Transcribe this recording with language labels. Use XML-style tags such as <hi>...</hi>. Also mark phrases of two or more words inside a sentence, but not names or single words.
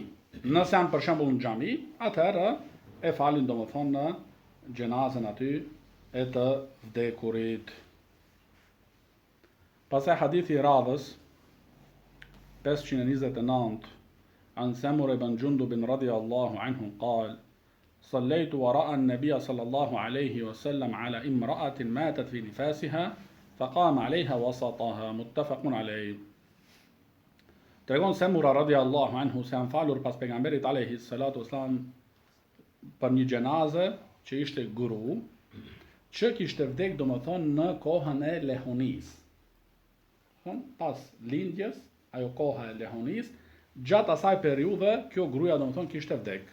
<sq>Nëse janë për shembull në xhami, atëherë e falin domethënë në xhenazën aty e të vdekurit. Pastaj hadithi I radhës</sq> <ar>529 عن سمرة بن جندب رضي الله عنه قال صليت وراء النبي صلى الله عليه وسلم على امرأة ماتت في نفاسها فقام عليها وسطها متفق عليه.</ar> <sq>Tregon Samura</sq> <ar>رضي الله عنه</ar> <sq>se janë falur pas pejgamberit</sq> <ar>عليه الصلاة والسلام</ar> <sq>për një xhenazë që ishte guru, që kishte vdek domethënë në kohën e lehonis. Pas lindjes, ajo koha e lehonis, gjatë asaj periudhe kjo gruaja domethënë kishte vdek.</sq>